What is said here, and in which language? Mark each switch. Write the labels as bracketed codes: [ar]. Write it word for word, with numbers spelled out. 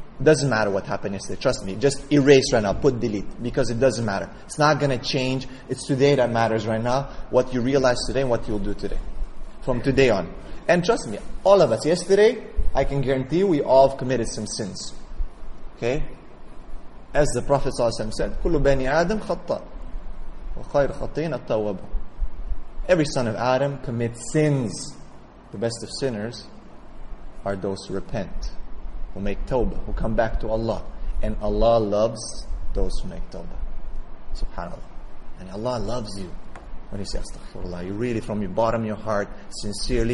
[en] Doesn't matter what happened yesterday. Trust me. Just erase right now. Put delete. Because it doesn't matter. It's not going to change. It's today that matters right now. What you realize today and what you'll do today. From today on. And trust me, all of us. Yesterday, I can guarantee you, we all have committed some sins. Okay? As the Prophet ﷺ said, [ar] كُلُّ بَنِي آدَمْ خَطَّأ وَخَيْرُ خَطِّئِينَ التَّوَّابُ. [en] Every son of Adam commits sins. The best of sinners are those who repent, who make tawbah, who come back to Allah. And Allah loves those who make tawbah. SubhanAllah. And Allah loves you. When you say astaghfirullah, you really from your bottom of your heart, sincerely.